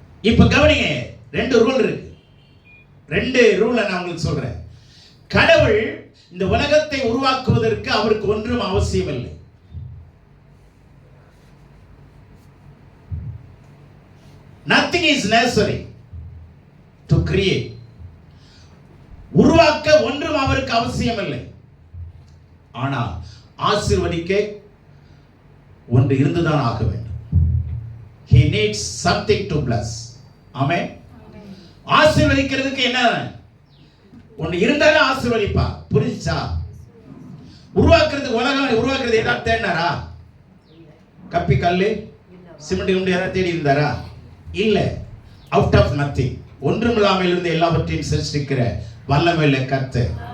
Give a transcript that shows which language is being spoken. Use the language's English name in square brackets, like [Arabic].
[Tamil] இப்ப கவனிங்க, 2 ரூல் இருக்கு. 2 ரூலை நான் உங்களுக்கு சொல்றேன். கடவுள் இந்த உலகத்தை உருவாக்குவதற்கு அவருக்கு ஒன்றும் அவசியம் இல்லை. [English] Nothing is necessary to create. [Tamil] உருவாக்க ஒன்றும் அவருக்கு அவசியம் இல்லை. ஆனால் ஆசீர்வதிக்க ஒன்று இருந்துதான் ஆக வேண்டும். [English] He needs something to bless. [Tamil] ஆமென். ஆசீர்வதிக்கிறதுக்கு என்ன ஒன்று இருந்தாலும் ஆசீர்வதிப்பா. புரிஞ்சுச்சா? உருவாக்குறதுக்கு உலகம் உருவாக்குறது ஏதாவது தேடினாரா? கப்பி கல்லு சிமெண்ட் குண்டு ஏதாவது தேடி இருந்தாரா? இல்ல. [English] out of nothing, [Tamil] ஒன்றுமில்லாமல் இருந்து எல்லாவற்றையும் சிருஷ்டிக்கிற வல்லமையுள்ள கர்த்தர்.